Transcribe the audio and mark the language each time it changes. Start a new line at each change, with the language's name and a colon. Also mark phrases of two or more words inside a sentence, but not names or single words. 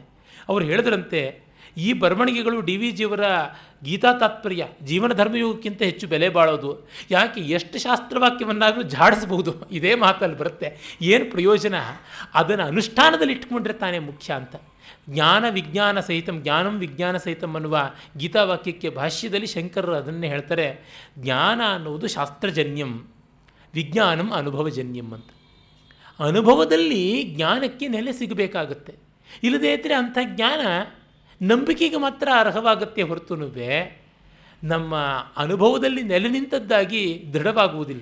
Kannada: ಅವರು ಹೇಳಿದ್ರಂತೆ, ಈ ಬರವಣಿಗೆಗಳು ಡಿ ವಿ ಜಿಯವರ ಗೀತಾ ತಾತ್ಪರ್ಯ ಜೀವನ ಧರ್ಮಯುಗಕ್ಕಿಂತ ಹೆಚ್ಚು ಬೆಲೆ ಬಾಳೋದು. ಯಾಕೆ, ಎಷ್ಟು ಶಾಸ್ತ್ರವಾಕ್ಯವನ್ನಾದರೂ ಝಾಡಿಸ್ಬೋದು, ಇದೇ ಮಾತಲ್ಲಿ ಬರುತ್ತೆ. ಏನು ಪ್ರಯೋಜನ, ಅದನ್ನು ಅನುಷ್ಠಾನದಲ್ಲಿ ಇಟ್ಕೊಂಡ್ರೆ ತಾನೇ ಮುಖ್ಯ ಅಂತ.
Sanskrit: ಜ್ಞಾನ ವಿಜ್ಞಾನ ಸಹಿತಂ, ಜ್ಞಾನಂ ವಿಜ್ಞಾನ ಸಹಿತಂ
Kannada: ಅನ್ನುವ ಗೀತಾವಾಕ್ಯಕ್ಕೆ ಭಾಷ್ಯದಲ್ಲಿ ಶಂಕರರು ಅದನ್ನೇ ಹೇಳ್ತಾರೆ. ಜ್ಞಾನ ಅನ್ನುವುದು
Sanskrit: ಶಾಸ್ತ್ರಜನ್ಯಂ, ವಿಜ್ಞಾನಂ ಅನುಭವಜನ್ಯಂ
Kannada: ಅಂತ. ಅನುಭವದಲ್ಲಿ ಜ್ಞಾನಕ್ಕೆ ನೆಲೆ ಸಿಗಬೇಕಾಗತ್ತೆ. ಇಲ್ಲದೇ ಇದ್ದರೆ ಅಂಥ ಜ್ಞಾನ ನಂಬಿಕೆಗೆ ಮಾತ್ರ ಅರ್ಹವಾಗತ್ತೆ ಹೊರತುನುವೆ ನಮ್ಮ ಅನುಭವದಲ್ಲಿ ನೆಲೆ ನಿಂತದ್ದಾಗಿ ದೃಢವಾಗುವುದಿಲ್ಲ.